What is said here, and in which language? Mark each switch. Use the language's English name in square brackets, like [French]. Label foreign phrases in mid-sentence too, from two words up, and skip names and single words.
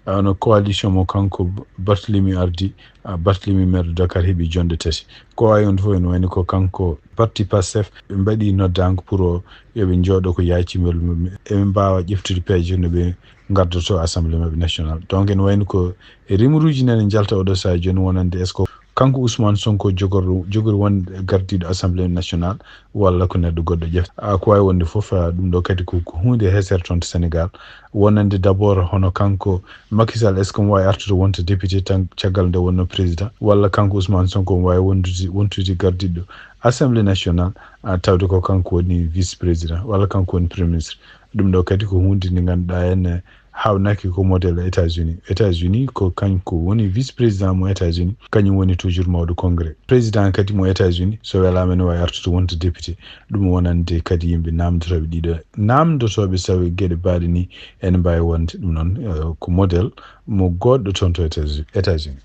[Fula] Hono coalition mo kanko Barthélémy Ardi, ah, Barthélémy [French] maire de Dakar [Fula] heeɓi jonde tati. Ko wawi on fof ene wayno ko kanko parti Pastef ɓe mbaɗi noddango pour o yoɓe jooɗo ko yaaci mbeɗa eɓe mbawa ƴeftude peeje no ɓe gardoto assemblée maɓɓe national. Donc ene wayno ko e rimruji nene jalta oɗo saha joni wonande [French] est ce que [Fula] kanko Ousmane Sonko jogor-, jogori wonde gardiɗo [French] assemblée national [Fula] walla ko neɗɗo goɗɗo ƴefta. Ah, ko wawi wonde fof, ah, ɗum ɗo kadi ko, ko hunde hesere toon to Sénégal. Wonande [French] d' abord [Fula] hono kanko Macky Sall [French] est ce que [Fula] mo wawi artude wonta député tan caggal nde wonno président walla kanko Ousmane Sonko mo wawi wondude, wontude gardiɗo [French] assemblée national, [Fula] ah, tawde ko kanko woni [French] vice président [Fula] walla kanko woni [French] premier ministre. [Fula] Ɗum ɗo kadi ko hunde nde ganduɗa en, eh, hawnaki ko modèle États-Unis. États-Unis ko kanko woni [French] vice président [Fula] mo États-Unis, kañum woni toujours mawɗo congrès. Président kadi mo États-Unis, so welama ne wawi artude wonta député. Ɗum wonande kadi yimɓe namdotoɓe ɗiɗo, namdotoɓe sawi gueɗe mbaɗe ni ene mbawi wonde. Ɗum noon, eh, ko modèle mo goɗɗo toon to États-Unis, États-Unis.